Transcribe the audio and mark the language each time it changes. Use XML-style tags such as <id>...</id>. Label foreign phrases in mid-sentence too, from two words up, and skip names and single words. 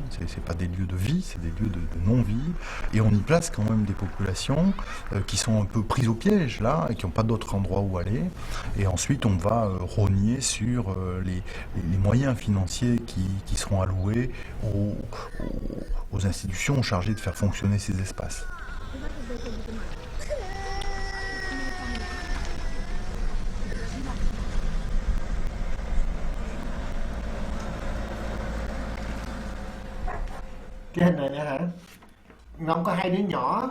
<fr>C'est pas des lieux de vie, c'est des lieux de non-vie. Et on y place quand même des populations qui sont un peu prises au piège là et qui n'ont pas d'autre endroit où aller. Et ensuite, on va rogner sur les moyens financiers qui seront alloués aux institutions chargées de faire fonctionner ces espaces.</fr> <vi>Cái hình này nữa hả? Nó không có hai đứa nhỏ.</vi>